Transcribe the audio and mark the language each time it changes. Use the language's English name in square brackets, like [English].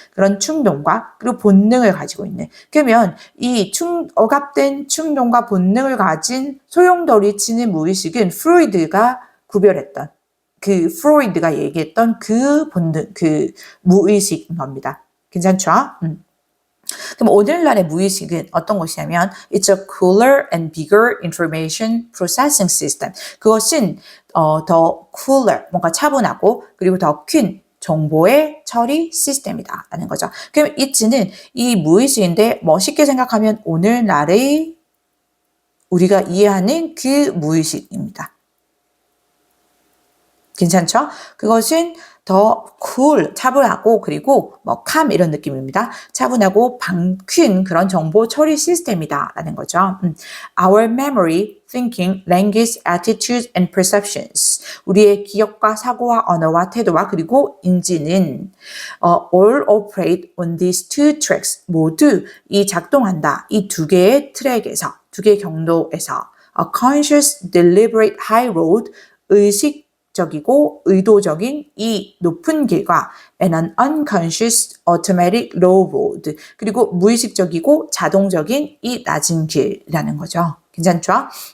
[Korean] 그런 충동과 그리고 본능을 가지고 있는. 그러면 이 억압된 충동과 본능을 가진 소용돌이치는 무의식은 프로이드가 구별했던 그 프로이드가 얘기했던 그 본능, 그 무의식인 겁니다. 괜찮죠? [English] 그럼 오늘날의 무의식은 어떤 것이냐면 It's a cooler and bigger information processing system. [Korean] 그것은 더 cooler, 뭔가 차분하고 그리고 더 큰 정보의 처리 시스템이다 라는 거죠. 그럼 it는 이 무의식인데 쉽게 생각하면 오늘날의 우리가 이해하는 그 무의식입니다. 괜찮죠? 그것은 더 cool, 차분하고 그리고 calm 이런 느낌입니다. 차분하고 큰 그런 정보 처리 시스템이다 라는 거죠. [English] Our memory, thinking, language, attitudes and perceptions. [Korean] 우리의 기억과 사고와 언어와 태도와 그리고 인지는 all operate on these two tracks. 모두 이 작동한다. 이 두 개의 트랙에서, 두 개의 경로에서 a conscious, deliberate high road, 의식적이고 의도적인 이 높은 길과 and an unconscious automatic low road 그리고 무의식적이고 자동적인 이 낮은 길이라는 거죠. 괜찮죠?